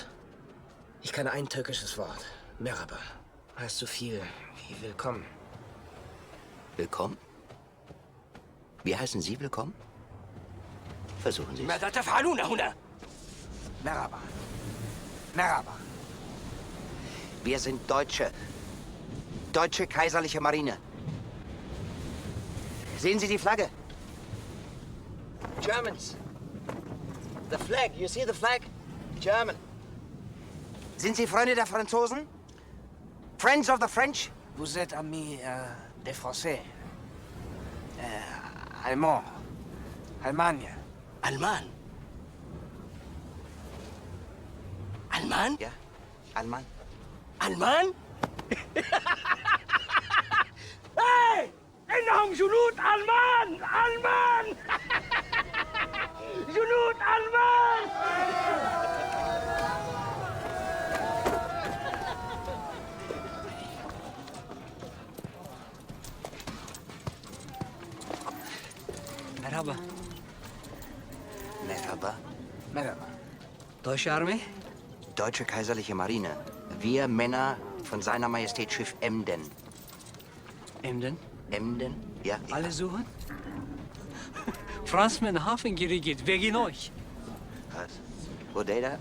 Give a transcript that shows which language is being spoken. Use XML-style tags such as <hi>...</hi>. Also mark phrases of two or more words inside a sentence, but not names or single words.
<de>Ich kann ein türkisches Wort. Merhaba. Heißt so viel wie willkommen. Willkommen? Wie heißen Sie willkommen? Versuchen Sie es.</de> <ar>ماذا تفعلون هنا؟</ar> <de>Merhaba. Merhaba. Wir sind Deutsche. Deutsche Kaiserliche Marine. Sehen Sie die Flagge?</de> <en>Germans. The flag. You see the flag? German.</en> <de>Sind Sie Freunde der Franzosen?</de> <en>Friends of the French?</en> <fr>Vous êtes amis des Français. Allemand. Allemagne.</fr> <ar>Alman. Alman?</ar> <de>Ja,</de> <ar>Alman. Alman? Hey! إنهم جنود ألمان! ألمان! جنود ألمان!</ar> <de>Merhaba. Merhaba. Merhaba. Deutsche Armee? Deutsche Kaiserliche Marine. Wir Männer von seiner Majestät Schiff Emden. Emden? Emden? Ja. Alle suchen? Franzmann Hafen gerichtet, wegen euch. Was? Hodeida?</de>